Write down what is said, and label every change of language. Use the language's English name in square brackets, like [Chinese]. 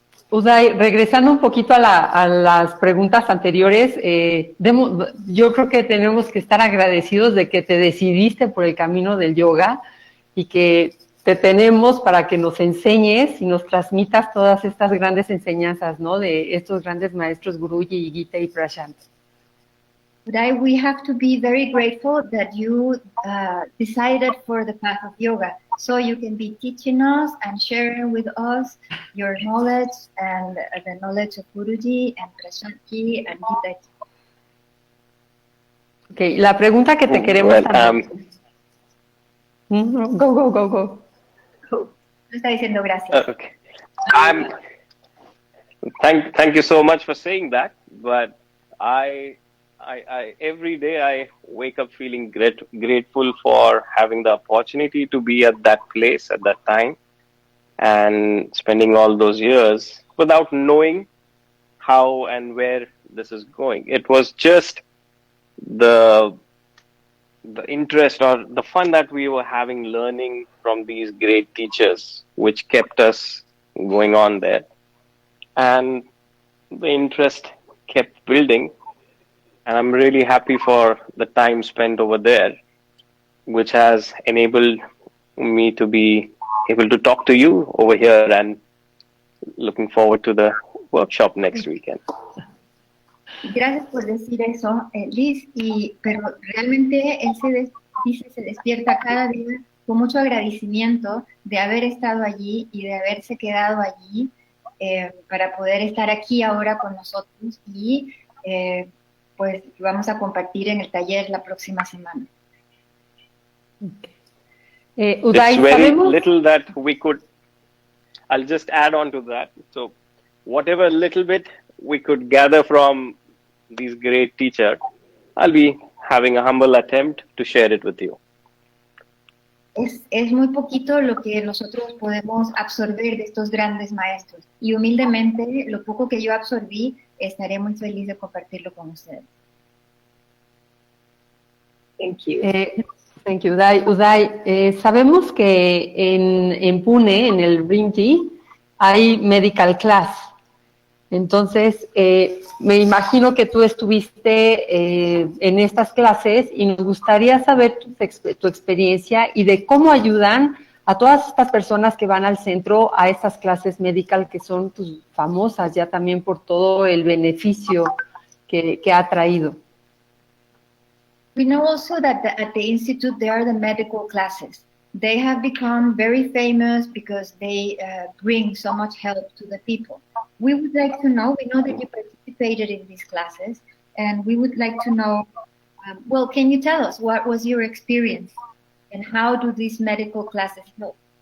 [Spanish] Uday, regresando un poquito a las preguntas anteriores, yo creo que tenemos que estar agradecidos de que te decidiste por el camino del yoga y que te tenemos para que nos enseñes y nos transmitas todas estas grandes enseñanzas, ¿no? De estos grandes maestros Guruji, Gita y Prashant. [English] Uday, we have to be very grateful that you decided for the path of yoga, so you can be teaching us and sharing with us your knowledge and the knowledge of Guruji and Prashantji and Gita. [Spanish] Okay, la pregunta que te queremos hacer. [English] Go. [Spanish] Está diciendo gracias. [English] Okay. Thank you so much for saying that, but I every day I wake up feeling grateful for having the opportunity to be at that place at that time and spending all those years without knowing how and where this is going. It was just the interest or the fun that we were having learning from these great teachers which kept us going on there, and the interest kept building. And I'm really happy for the time spent over there, which has enabled me to be able to talk to you over here, and looking forward to the workshop next weekend. [Spanish] Gracias por decir eso, Liz, pero realmente él se despierta cada día con mucho agradecimiento de haber estado allí y de haberse quedado allí para poder estar aquí ahora con nosotros y pues vamos a compartir en el taller la próxima semana. Uday, [English] it's very [Spanish] ¿sabemos? [English] little that we could, I'll just add on to that. So whatever little bit we could gather from these great teachers, I'll be having a humble attempt to share it with you. [Spanish] Es muy poquito lo que nosotros podemos absorber de estos grandes maestros y humildemente lo poco que yo absorbí estaré muy feliz de compartirlo con ustedes. [English] Thank you. Thank you, Uday. [Spanish] Uday, sabemos que en Pune, en el Rinki, hay medical class. Entonces, me imagino que tú estuviste en estas clases y nos gustaría saber tu experiencia y de cómo ayudan a todas estas personas que van al centro a estas clases medical que son pues, famosas ya también por todo el beneficio que ha traído. [English] We know also that at the Institute there are the medical classes. They have become very famous because they bring so much help to the people. We would like to know, we know that you participated in these classes, and we would like to know, well, can you tell us what was your experience and how do these medical classes help?